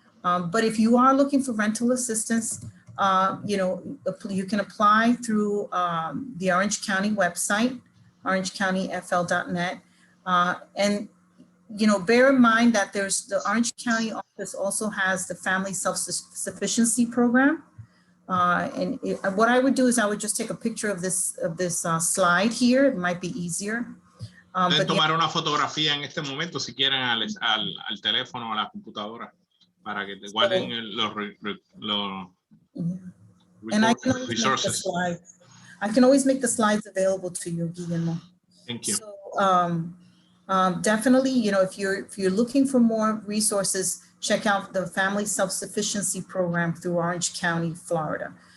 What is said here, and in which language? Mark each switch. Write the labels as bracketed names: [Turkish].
[English] But if you are looking for rental assistance, you know, you can apply through the Orange County website, orangecountyfl.net. And, you know, bear in mind that there's the Orange County office also has the Family Self-Sufficiency Program. And what I would do is I would just take a picture of this slide here. It might be easier. [Spanish] Pueden tomar una fotografía en este momento si quieren al teléfono o a la computadora para que te guarden los [English] and I can always make the slides. I can always make the slides available to you, Guillermo. Thank you. So definitely, you know, if you're looking for more resources, check out the Family Self-Sufficiency Program through Orange County, Florida.